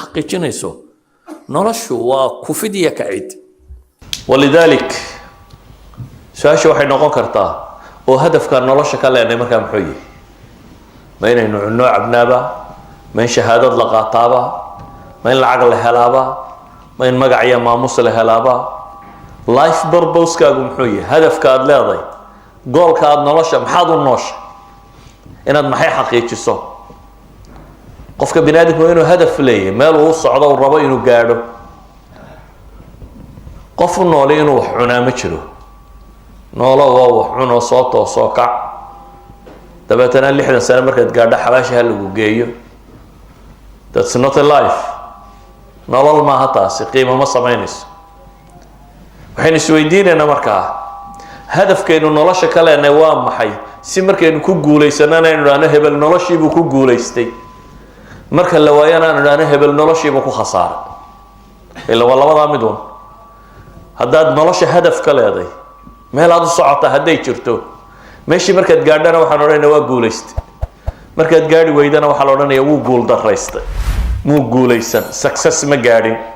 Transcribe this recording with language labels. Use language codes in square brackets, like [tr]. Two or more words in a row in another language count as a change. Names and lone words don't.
[so] xaqiijinayso noloshu waa kufid iyo kacid [ar] ولذلك سؤال [so] waxay noqon kartaa oo hadafka nolosha ka leenay markaa muxuu yahay ma inaynu cunno cabnaaba ma in shahaadad la qaataaba ma in lacag la helaaba ma in magac iyo maamuus la helaaba [en] life purpose- [so] kaagu muxuu yahay hadafka aad leedahay goolka aad nolosha maxaad u noosha inaad maxay xaqiijiso qofka bini'aadamku inuu hadaf leeyahay meel uu socdo uu rabo inuu gaadho qof u nool inuu wax cunaa ma jiro noolo waa wax cuno soo toosoo kac dabeetana 60 sano markaad gaadho xabaashaha lagu geeyo that's [en] not a life [so] nolol maaha taasi qiimo ma samaynayso waxaynu isweydiinaynaa markaa hadafkeenu nolosha ka leenay waa maxay si markaynu ku guulaysanana inuu dhaano hebel noloshiibuu ku guulaystay marka la waayana inuu dhaano hebel noloshiibuu ku khasaaray ila waa labadaa midun haddaad nolosha hadaf ka leeday meel aad u socota hadday jirto meeshii markaad gaadhana waxaan odhanaynaa waa guulaystay markaad gaadhi weydana waxaa la odhanayaa wuu guul daraystay muu guulaysan success ma gaadhin